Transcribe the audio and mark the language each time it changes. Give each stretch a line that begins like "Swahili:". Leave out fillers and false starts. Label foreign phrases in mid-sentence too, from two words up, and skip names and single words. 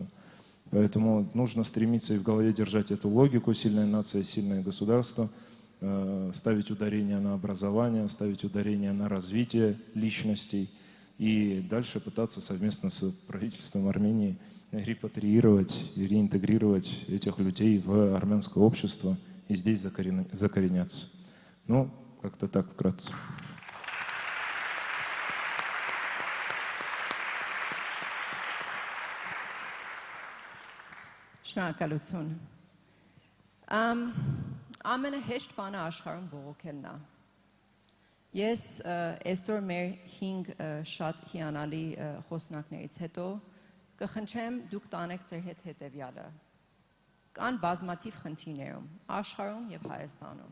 Russian: Поэтому нужно стремиться и в голове держать эту логику: сильная нация, сильное государство, ставить ударение на образование, ставить ударение на развитие личностей и дальше пытаться совместно с правительством Армении репатриировать и реинтегрировать этих людей в армянское общество и здесь закореняться. Ну, как-то так вкратце.
Armenian: Շնորհակալություն։ Ամենահեշտ բանը աշխարհում բողոքելն է։ Ես այսօր մեր 5 շատ հիանալի խոսնակներից հետո կխնդրեմ դուք տանեք ձեր հետ հետևյալը։ Կան բազմաթիվ խնդիրներում աշխարհում եւ Հայաստանում։